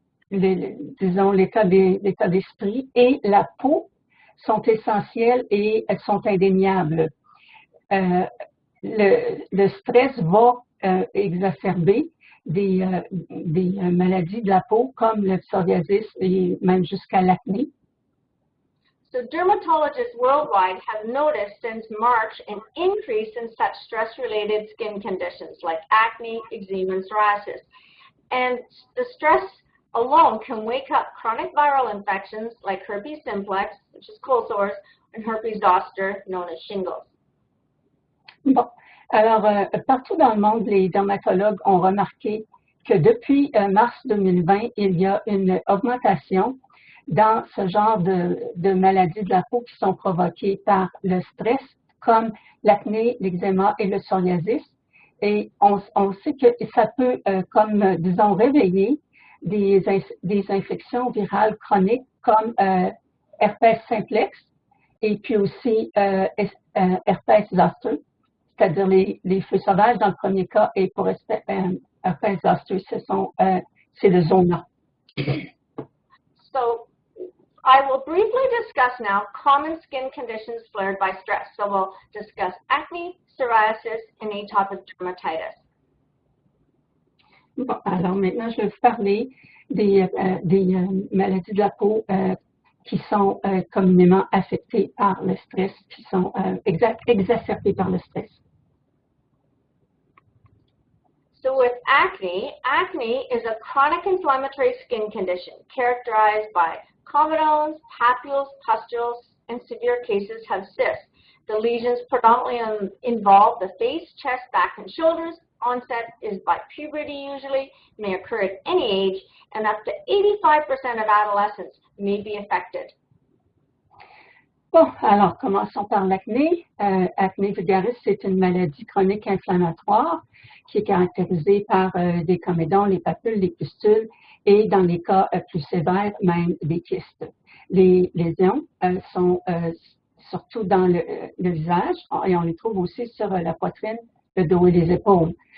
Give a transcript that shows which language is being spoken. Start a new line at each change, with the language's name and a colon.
French: disons, l'état d'esprit et la peau sont essentielles et elles sont indéniables. Le stress va exacerber des maladies de la peau comme le psoriasis et même jusqu'à l'acné.
English: So dermatologists worldwide have noticed since March an increase in such stress-related skin conditions like acne, eczema, and psoriasis. And the stress alone can wake up chronic viral infections like herpes simplex, which is cold sores, and herpes zoster, known as shingles.
French: Bon, alors partout dans le monde, les dermatologues ont remarqué que depuis mars 2020, il y a une augmentation dans ce genre de maladies de la peau qui sont provoquées par le stress, comme l'acné, l'eczéma et le psoriasis. Et on sait que ça peut, disons, réveiller des infections virales chroniques comme herpès simplex et puis aussi herpès zoster, c'est-à-dire les feux sauvages dans le premier cas, et pour herpès zoster, c'est le zona.
English: So I will briefly discuss now common skin conditions flared by stress. So we'll discuss acne, psoriasis, and atopic dermatitis.
French: Bon, alors maintenant, je vais vous parler des maladies de la peau qui sont communément affectées par le stress, qui sont exacerbées par le stress.
English: So with acne, acne is a chronic inflammatory skin condition characterized by comedones, papules, pustules, and severe cases have cysts. The lesions predominantly involve the face, chest, back, and shoulders. Onset is by puberty usually, may occur at any age, and up to 85% of adolescents may be affected.
French: Bon, alors commençons par l'acné. Acné vulgaris, c'est une maladie chronique inflammatoire qui est caractérisée par des comédons, les papules, les pustules et dans les cas plus sévères, même des kystes. Les lésions sont surtout dans le visage et on les trouve aussi sur la poitrine, le dos et les épaules.